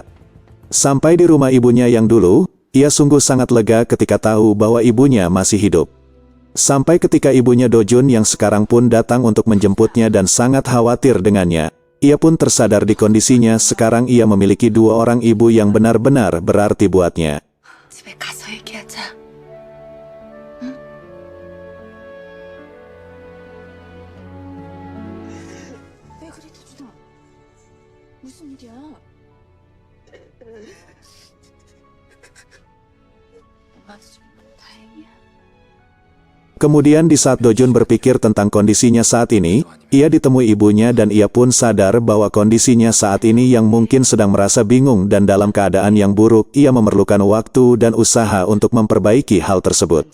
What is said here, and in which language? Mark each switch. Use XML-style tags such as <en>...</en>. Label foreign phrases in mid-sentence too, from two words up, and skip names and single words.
<id>Sampai di rumah ibunya yang dulu, ia sungguh sangat lega ketika tahu bahwa ibunya masih hidup. Sampai ketika ibunya Do Jun yang sekarang pun datang untuk menjemputnya dan sangat khawatir dengannya. Ia pun tersadar di kondisinya sekarang ia memiliki dua orang ibu yang benar-benar berarti buatnya.</id> <ko>집에 가서 얘기하자. 응? 왜 그래, 도준아? 무슨 일이야? 엄마도 좀 다행이야.</ko> <id>Kemudian di saat Do Jun berpikir tentang kondisinya saat ini, ia ditemui ibunya dan ia pun sadar bahwa kondisinya saat ini yang mungkin sedang merasa bingung dan dalam keadaan yang buruk, ia memerlukan waktu dan usaha untuk memperbaiki hal tersebut.</id>